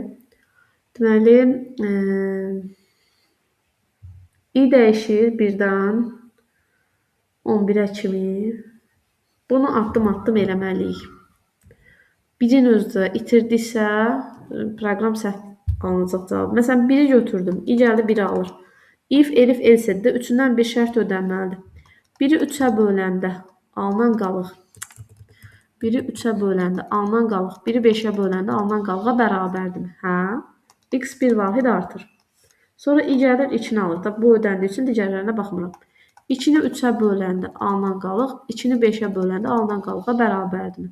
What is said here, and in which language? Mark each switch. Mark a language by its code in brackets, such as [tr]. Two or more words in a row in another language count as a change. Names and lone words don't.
[az] Deməli, i dəyişir 1-dən 11-ə kimi. Bunu addım-addım eləməliyik. Birin özdə itirdiksə, proqram səhv alınacaq cavab. Məsələn, 1'i götürdüm, i gəldi 1'i alır. [en] If, elif, [az] else-də 3-dən bir şərt ödənməlidir. 1'i 3'ə böləndə alınan qalıq. 1'i 3'ə böləndə alınan qalıq, 1'i 5'ə böləndə alınan qalığa bərabərdirmi? Hə? X bir vahid artır. Sonra i gəlir 2'ni alır. Tabi bu ödəndiyi üçün digərlərinə baxmıram. 2'ni 3'ə böləndə alınan qalıq, 2'ni 5'ə böləndə alınan qalığa bərabərdirmi?